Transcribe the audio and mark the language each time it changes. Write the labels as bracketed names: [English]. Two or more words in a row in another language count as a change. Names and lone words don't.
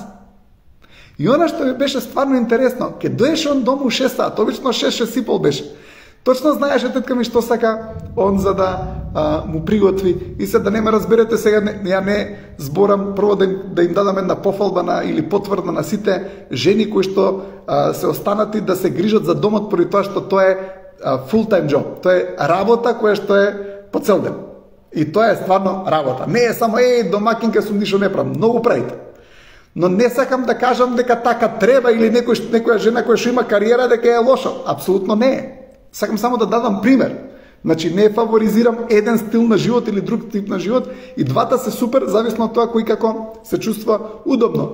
[Macedonian] И она што ми беше стварно интересно, ке доеше он дому 6 сат, обично 6:30 беше. Точно знаеше тетка ми што сака он за да му приготви. И се да не ме разберете сега, ја не зборам, прво да им дадам една пофалба или потврда на сите жени кои што се останати да се грижат за домот, поради тоа што тоа е [English] full-time job. [Macedonian] Тоа е работа која што е по цел ден. И тоа е стварно работа. Не е само домакинка сум, ништо не правам. Многу правите. Но не сакам да кажам дека така треба или некоја жена која што има кариера дека е лошо. Апсолутно не е. Сакам само да дадам пример. Значи не фаворизирам еден стил на живот или друг тип на живот, и двата се супер, зависно од тоа кој како се чувства удобно.